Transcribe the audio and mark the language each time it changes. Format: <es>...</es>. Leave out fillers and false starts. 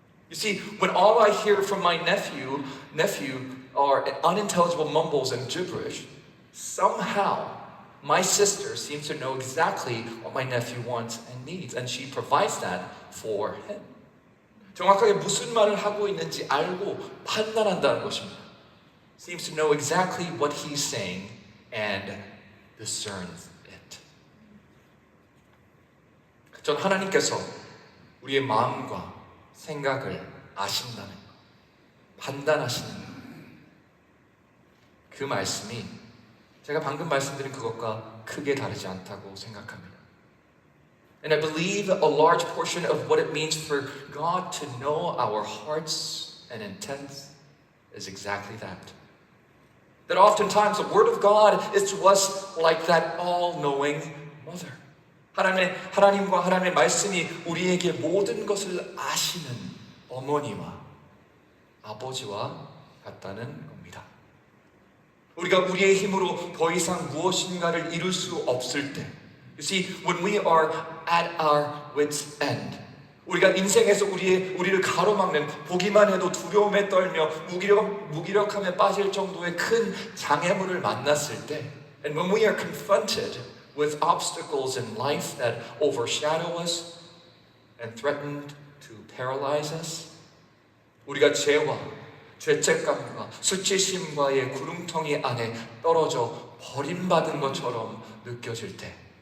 <en>You see, when all I hear from my nephew are unintelligible mumbles and gibberish, somehow my sister seems to know exactly what my nephew wants and needs, and she provides that for him.</en> <ko>정확하게 무슨 말을 하고 있는지 알고 판단한다는 것입니다.</ko> <en>Seems to know exactly what he's saying and discerns it.</en> <ko>전 하나님께서 우리의 마음과 생각을 아신다는 것, 판단하시는 것, 그 말씀이 제가 방금 말씀드린 그것과 크게 다르지 않다고 생각합니다.</ko> <en>And I believe a large portion of what it means for God to know our hearts and intents is exactly that. That oftentimes the Word of God is to us like that all-knowing mother.</en> <ko>하나님과 하나님의 말씀이 우리에게 모든 것을 아시는 어머니와 아버지와 같다는 겁니다. 우리가 우리의 힘으로 더 이상 무엇인가를 이룰 수 없을 때,</ko> <en>You see, when we are at our wits' end,</en> <ko>우리가 인생에서 우리를 가로막는 보기만 해도 두려움에 떨며 무기력함에 빠질 정도의 큰 장애물을 만났을 때,</ko> <en>and when we are confronted with obstacles in life that overshadow us and threaten to paralyze us,</en> <ko>우리가 죄책감과 수치심과의 구름텅이 안에 떨어져 버림받은 것처럼 느껴질 때,</ko>